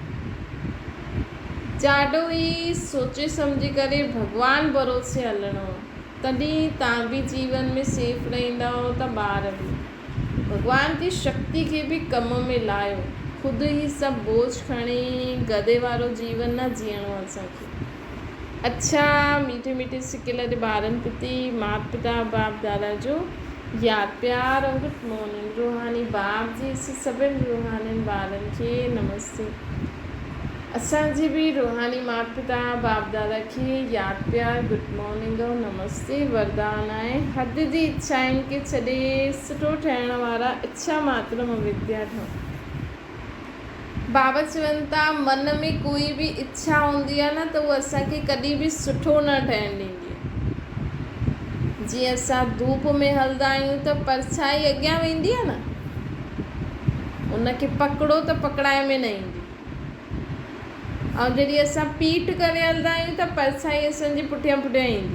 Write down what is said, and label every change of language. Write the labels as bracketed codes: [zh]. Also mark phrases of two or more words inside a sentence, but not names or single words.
[sd] ॾाढो ई सोचे सम्झी करे भॻवान भरोसे हलणो आहे, तॾहिं तव्हां बि जीवन में सेफ रहंदा त ॿार बि। भॻवान जी शक्ति खे बि कम में लायो, ख़ुदि ई सभु बोझ खणी गधे वारो जीवन न जीअणो आहे असांखे। अच्छा मीठे मीठे सिकियल जे ॿारनि प्रति माता पिता बाप दादा जो यादि प्यार और [en] good morning. [sd] रूहानी बाप जी सभिनि रूहानी ॿारनि खे नमस्ते। असांजी बि रूहानी माता पिता बाप दादा खे यादि प्यार [en] good morning [sd] और नमस्ते। वरदान आहे हद जी इच्छाउनि खे छॾे सुठो ठहिण वारा इच्छा मात्र विद्या ठहूं। बाबा चवनि था मन में कोई बि इच्छा हूंदी आहे न त उहा असांखे कॾहिं बि सुठो न ठहणु ॾींदी आहे। जीअं असां धूप में हलंदा आहियूं त परछाई अॻियां वेंदी आहे न, उनखे पकिड़ो त पकड़ाए में न ईंदी, ऐं जॾहिं असां पीठ करे हलंदा आहियूं त परछाई असांजी पुठियां पुठियां ईंदी।